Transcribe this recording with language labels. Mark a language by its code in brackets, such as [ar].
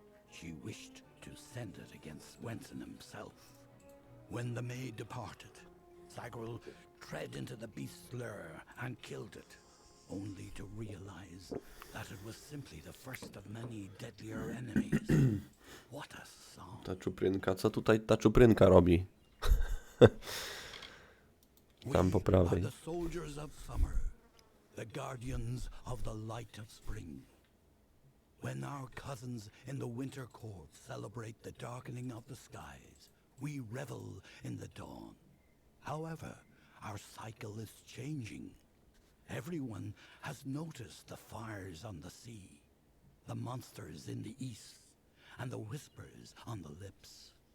[en] She wished to send it against Wenson himself. When the maid departed, Sagral tread into the beast's lair and killed it, only to realize that it was simply the first of many deadlier enemies. What a song. [pl] Ta czuprynka, co tutaj ta czuprynka robi? Tam po prawej. [en] The soldiers of summer, the guardians of the light of spring. When our cousins in the winter court celebrate the darkening of the skies, we revel in the dawn. However, our cycle is changing. Everyone has noticed the fires on the sea, the monsters in the east, and the whispers on the lips.